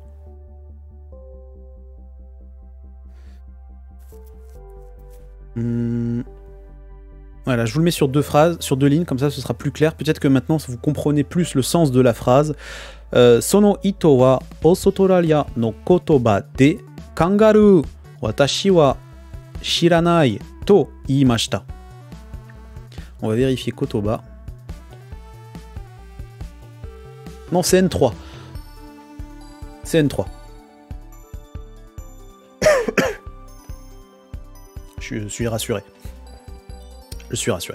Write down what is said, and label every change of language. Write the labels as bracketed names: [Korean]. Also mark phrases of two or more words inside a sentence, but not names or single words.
[French] Voilà, je vous le mets sur 2 phrases, sur 2 lignes, comme ça ce sera plus clair. Peut-être que maintenant vous comprenez plus le sens de la phrase. [Japanese] そのいとはオーストラリアの言葉でカンガルー私は知らないと言いました. [French] On va vérifier kotoba. Non, c'est N3. C'est N3. Je suis rassuré. Je suis rassuré.